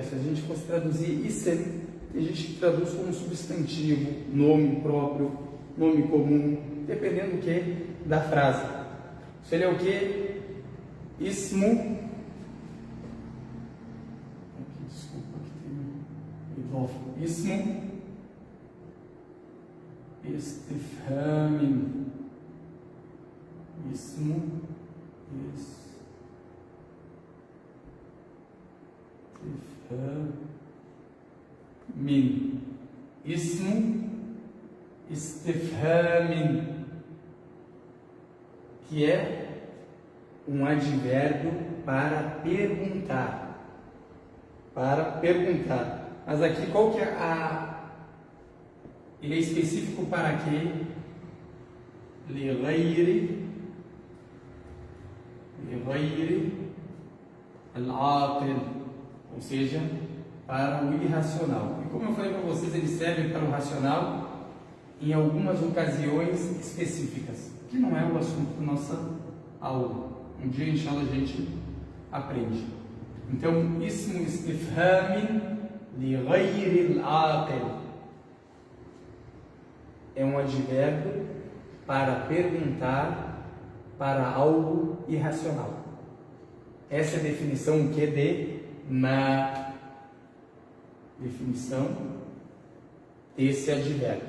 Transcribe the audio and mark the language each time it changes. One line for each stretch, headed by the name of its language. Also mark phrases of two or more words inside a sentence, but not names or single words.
Portuguese: Se a gente fosse traduzir ism, a gente traduz como substantivo, nome próprio, nome comum, dependendo do que? Da frase. Se ele é o que? Ismu. Desculpa, aqui tem ismu. Istifhamin.
Arabic: اسمُ. مِن. اسمُ استفهامٍ,
Portuguese: que é um advérbio para perguntar. Para perguntar. Mas aqui qual que é ele é específico para quê?
Arabic: لغير العاقل,
Portuguese: ou seja, para o irracional. E como eu falei para vocês, ele serve para o racional em algumas ocasiões específicas, que não é o assunto da nossa aula. Um dia, inshallah, a gente aprende. Então,
Arabic: اسم استفهام لغير العاقل
Portuguese: é um advérbio para perguntar para algo irracional. Essa é a definição que de ma. Definição desse advérbio.